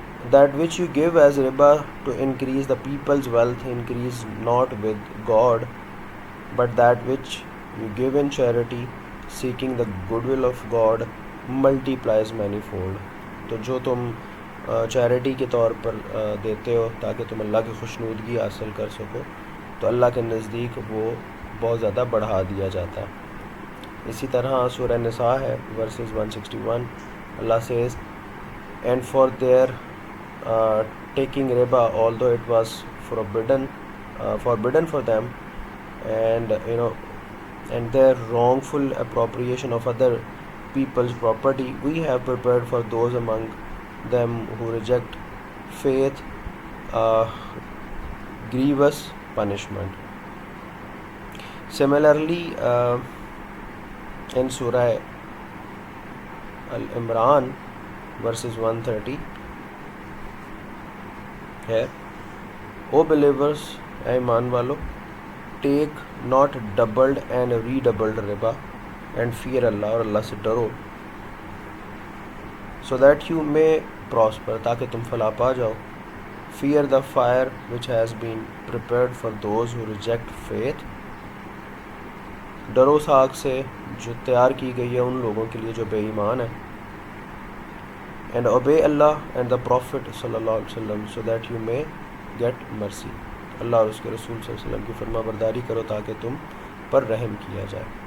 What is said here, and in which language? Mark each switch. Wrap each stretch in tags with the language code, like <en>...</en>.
<en>That which you give as riba to increase the people's wealth increase not with God, but that which you give in charity, seeking the goodwill of God, multiplies manifold.</en> <ur>تو جو تم charity کے طور پر دیتے ہو تاکہ تم اللہ کی خوشنودگی حاصل کر سکو، تو اللہ کے نزدیک وہ بہت زیادہ بڑھا دیا جاتا ہے. اسی طرح سورہ نساء ہے versus 161.</ur> <en>Allah says, and for their taking riba, although it was forbidden for them, and and their wrongful appropriation of other people's property, we have prepared for those among them who reject faith grievous punishment. Similarly, in Surah Al-Imran verses 130 ہے, O believers,</en> <ur>اے ایمان والو,</ur> <en>take not doubled and redoubled riba and fear Allah,</en> <ur>اور اللہ سے ڈرو,</ur> <en>so that you may prosper,</en> <ur>تاکہ تم فلاح پا جاؤ.</ur> <en>Fear the fire which has been prepared for those who reject faith,</en> <ur>ڈرو اس آگ سے جو تیار کی گئی ہے ان لوگوں کے لیے جو بے ایمان ہیں.</ur> <en>And obey Allah and the Prophet صلی اللہ علیہ وسلم so that you may get mercy.</en> <ur>اللہ اور اس کے رسول صلی اللہ علیہ وسلم کی فرما برداری کرو تاکہ تم پر رحم کیا جائے.</ur>